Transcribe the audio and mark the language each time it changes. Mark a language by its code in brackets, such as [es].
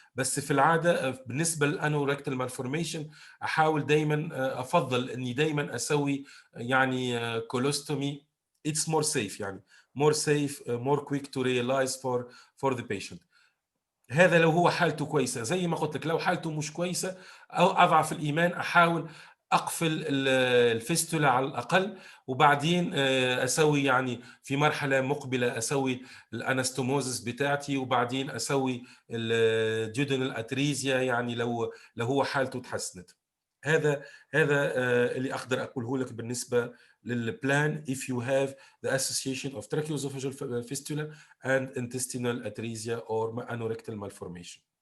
[ar] بس في العاده بالنسبه للانوركتال مالفورميشن احاول دائما افضل اني دائما اسوي يعني كولوستومي. [en] it's more safe، [ar] يعني [en] more safe more quick to realize for the patient. [ar] هذا لو هو حالته كويسه. زي ما قلت لك لو حالته مش كويسه او اضعف الايمان احاول اقفل الفيستولا على الاقل، وبعدين اسوي يعني في مرحله مقبله اسوي الانستوموزس بتاعتي، وبعدين اسوي الديودينال اتريزيا يعني لو هو حالته تحسنت. هذا اللي اقدر اقوله لك بالنسبه للبلان [en] if you have the association of tracheosophageal fistula and intestinal atresia or anorectal malformation.